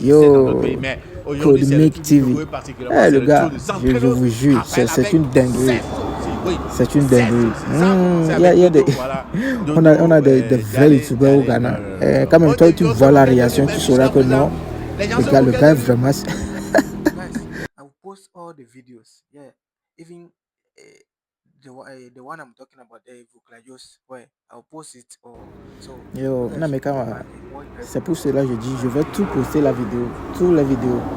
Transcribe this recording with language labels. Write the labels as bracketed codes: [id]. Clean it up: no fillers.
[fr] Yo, Codemic TV. Le gars, je vous jure, c'est une dinguerie. C'est une dinguerie. Il y a des on a des vrais youtubeurs au Ghana. Quand même, toi, tu vois la réaction, tu sauras que non. Le gars est vraiment. [en] Guys, I will post all the videos. Yeah, even the one I'm talking about, the Vuklajos, where I'll post it. [fr] Yo, non, mais quand c'est pour cela que je dis, je vais tout poster la vidéo, toutes les vidéos.